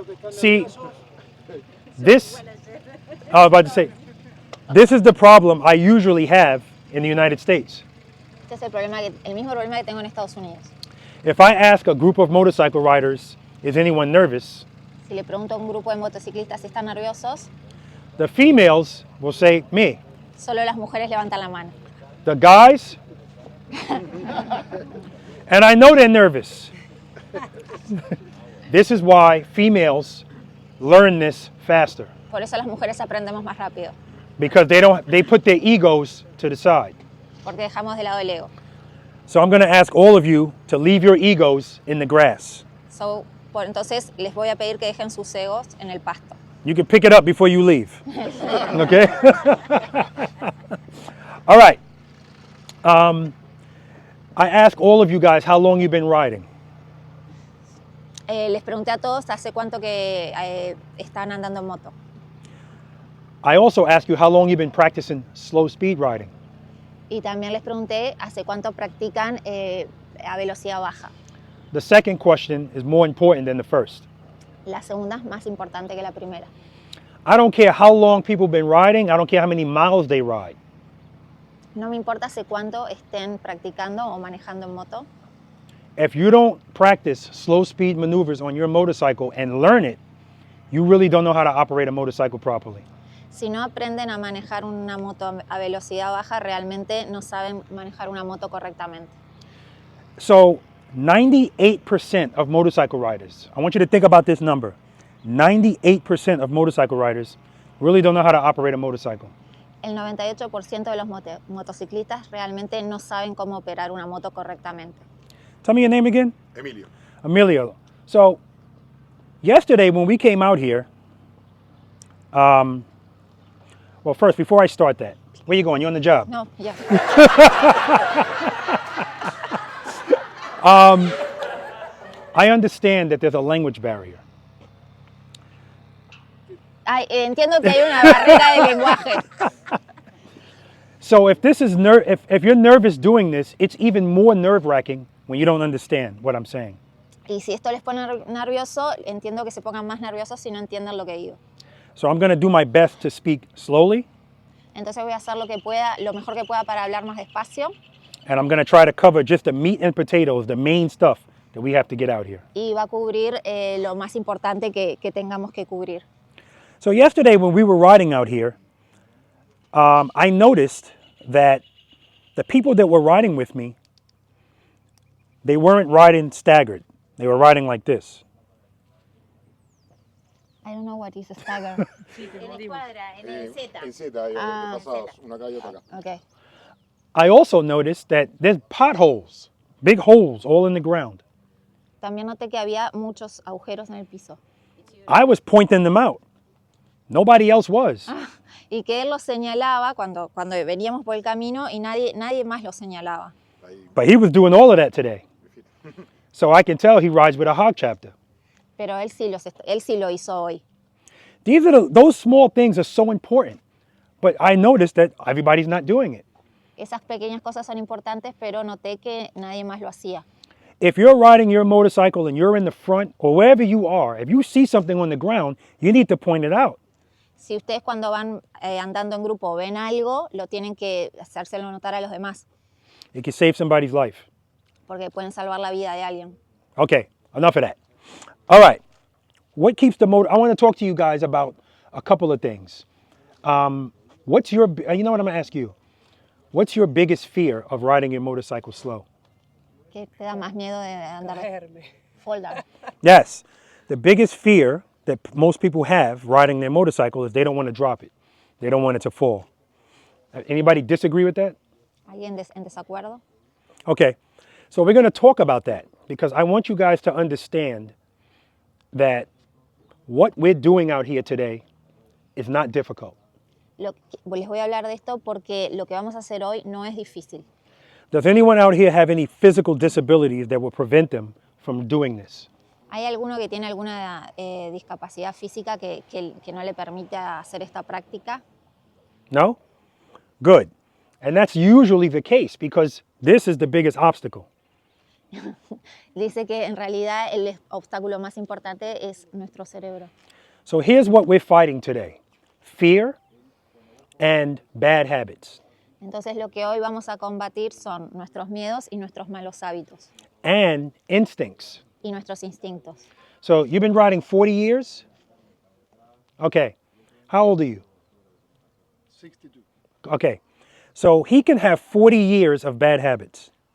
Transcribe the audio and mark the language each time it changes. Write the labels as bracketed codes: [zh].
[en] See, this, I was about to say, this is the problem I usually have in the United States. [es] Este es el mismo problema que tengo en Estados Unidos. [en] If I ask a group of motorcycle riders, is anyone nervous? [es] Si le pregunto a un grupo de motociclistas si están nerviosos, [en] The females will say, me. [es] solo las mujeres levantan la mano. [en] The guys, and I know they're nervous. This is why females learn this faster, [es] Por eso las mujeres aprendemos más rápido, [en] because they put their egos to the side. [es] porque dejamos de lado el ego. [en] So I'm going to ask all of you to leave your egos in the grass. [es] Entonces les voy a pedir que dejen sus egos en el pasto. [en] You can pick it up before you leave. Okay? All right. I ask all of you guys how long you've been riding. [es] Les pregunté a todos hace cuánto que están andando en moto. [en] I also ask you how long you've been practicing slow speed riding. [es] Y también les pregunté hace cuánto practican a velocidad baja. [en] The second question is more important than the first. [es] La segunda es más importante que la primera. [en] I don't care how long people have been riding. I don't care how many miles they ride. [es] No me importa hace cuánto estén practicando o manejando en moto. [en] If you don't practice slow speed maneuvers on your motorcycle and learn it, you really don't know how to operate a motorcycle properly. [es] Si no aprenden a manejar una moto a velocidad baja, realmente no saben manejar una moto correctamente. [en] So 98% of motorcycle riders, I want you to think about this number. 98% of motorcycle riders really don't know how to operate a motorcycle. [es] El 98% de los motociclistas realmente no saben cómo operar una moto correctamente. [en] Tell me your name again. Emilio. Emilio. So yesterday when we came out here, well, first, before I start that, where you going? You on the job? [es] No, ya. [en] I understand that there's a language barrier. [es] Entiendo que hay una barrera de lenguaje. [en] So if this is if you're nervous doing this, it's even more nerve-wracking when you don't understand what I'm saying. [es] Y si esto les pone nervioso, entiendo que se pongan más nerviosos si no entienden lo que digo. [en] So I'm going to do my best to speak slowly, [es] Entonces voy a hacer lo que pueda, lo mejor que pueda para hablar más despacio. [en] and I'm going to try to cover just the meat and potatoes, the main stuff that we have to get out here. [es] Y va a cubrir lo más importante que tengamos que cubrir. [en] So yesterday when we were riding out here, I noticed that the people that were riding with me, they weren't riding staggered. They were riding like this. I don't know what is a stagger. [es] En escuadra, en el Z. En Z, pasados, una calle otra acá. [en] Okay. I also noticed that there's potholes, big holes all in the ground. [es] También noté que había muchos agujeros en el piso. [en] I was pointing them out. Nobody else was. [es] Y que él los señalaba cuando veníamos por el camino y nadie más los señalaba. [en] But he was doing all of that today. So I can tell he rides with a hog chapter. [es] Pero él sí lo hizo hoy. [en] Those small things are so important. But I noticed that everybody's not doing it. [es] Esas pequeñas cosas son importantes, pero noté que nadie más lo hacía. [en] If you're riding your motorcycle and you're in the front or wherever you are, if you see something on the ground, you need to point it out. [es] Si ustedes cuando van andando en grupo ven algo, lo tienen que hacérselo notar a los demás, It can save somebody's life. porque pueden salvar la vida de alguien. [en] Okay, enough of that. All right. What keeps the motor? I want to talk to you guys about a couple of things. What's your, you know what I'm going to ask you? What's your biggest fear of riding your motorcycle slow? [es] ¿Qué te da más miedo de andar? [en] Fall down. Yes. The biggest fear that most people have riding their motorcycle is they don't want to drop it. They don't want it to fall. Anybody disagree with that? [es] ¿Alguien en desacuerdo? [en] Okay. So we're going to talk about that because I want you guys to understand that what we're doing out here today is not difficult. [es] Les voy a hablar de esto porque lo que vamos a hacer hoy no es difícil. [en] Does anyone out here have any physical disabilities that will prevent them from doing this? [es] ¿Hay alguno que tiene alguna discapacidad física que no le permita hacer esta práctica? [en] No? Good. And that's usually the case because this is the biggest obstacle. [es] Dice que en realidad el obstáculo más importante es nuestro cerebro. [en] So here's what we're fighting today. Fear and bad habits. [es] Entonces lo que hoy vamos a combatir son nuestros miedos y nuestros malos hábitos. [en] and instincts. [es] y nuestros instintos. [en] So you've been riding 40 years? Okay. How old are you? 62. Okay. So he can have 40 years of bad habits,